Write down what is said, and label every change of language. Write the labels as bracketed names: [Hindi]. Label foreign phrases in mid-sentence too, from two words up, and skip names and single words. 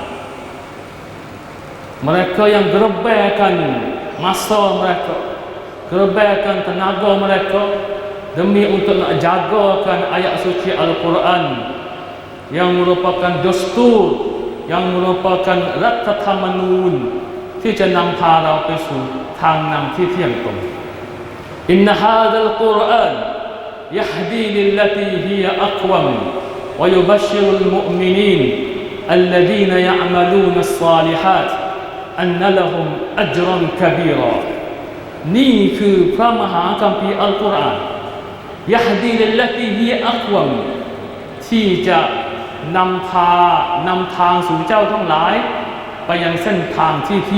[Malay] Mereka yang gerebekan masa mereka kerbankan tenaga mereka demi untuk nak jagakan ayat suci Al-Quran yang merupakan dastur, yang merupakan [Thai] รัฐธรรมนูญที่จะนำพาเราไปสู่ทางนำที่เที่ยงตรง [Arabic] إن هذا القرآن يهدي للتي هي أقوم ويبشر المؤمنين الذين يعملون الصالحات أن لهم أجرا كبيرا [Thai] นี่คือพระมหาคัมภีร์อัลกุรอาน [Arabic] يهدي للتي هي أقوم [Thai] ที่จะนำทางสู่เจ้าทั้งหลายไปยังเส้นทางที่เที่